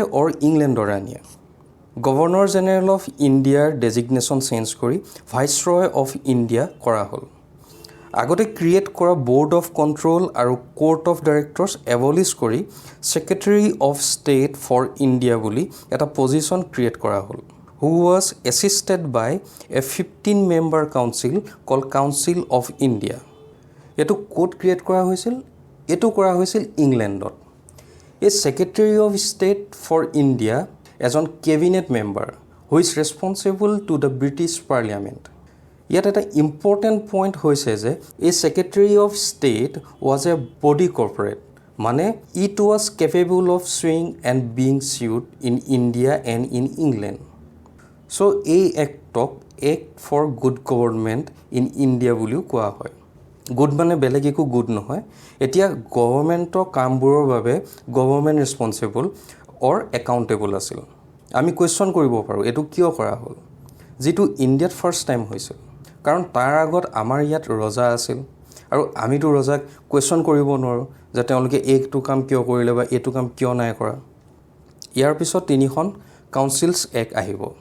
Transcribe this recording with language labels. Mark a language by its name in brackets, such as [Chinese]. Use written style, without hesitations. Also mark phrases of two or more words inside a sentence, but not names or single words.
[Assamese] অৰ ইংলেণ্ডৰ আনিয়ে [English] Governor General of India designation change [Assamese] কৰি [English] Viceroy of India [Assamese] কৰা হ'ল আগতে ক্ৰিয়েট কৰা [English] Board of Control [Assamese] আৰু [English] Court of Directors abolish [Assamese] কৰি [English] Secretary of State for India [Assamese] বুলি এটা পজিশ্যন ক্ৰিয়েট কৰা হ'ল [English] who was assisted by a 15-member council called Council of India. [Assamese] এটো কোড ক্ৰিয়েট কৰা হৈছিল এটো কৰা হৈছিল ইংলেণ্ডত [English] a Secretary of State for India [Assamese] এজন [English] cabinet member who is responsible to the British Parliament [Assamese] ইয়াত এটা [English] important point [Assamese] হৈছে যে [English] this Secretary of State was a body corporate means it was capable of suing and being sued in India and in England so [Assamese] এই এক্টক [English] Act for Good Government in India [Assamese] বুলিও কোৱা হয় গুড মানে বেলেগ একো গুড নহয় এতিয়া গভৰ্ণমেণ্টৰ কামবোৰৰ বাবে গভৰ্ণমেণ্ট [English] responsible or accountable [Assamese] আছিল আমি কুৱেশ্যন কৰিব পাৰোঁ এইটো কিয় কৰা হ'ল যিটো ইণ্ডিয়াত [English] first time [Assamese] হৈছিল কাৰণ তাৰ আগত আমাৰ ইয়াত ৰজা আছিল আৰু আমিতো ৰজাক কুৱেশ্যন কৰিব নোৱাৰোঁ যে তেওঁলোকে এইটো কাম কিয় কৰিলে বা এইটো কাম কিয় নাই কৰা ইয়াৰ পিছত তিনিখন [English] Councils Act [Assamese] আহিব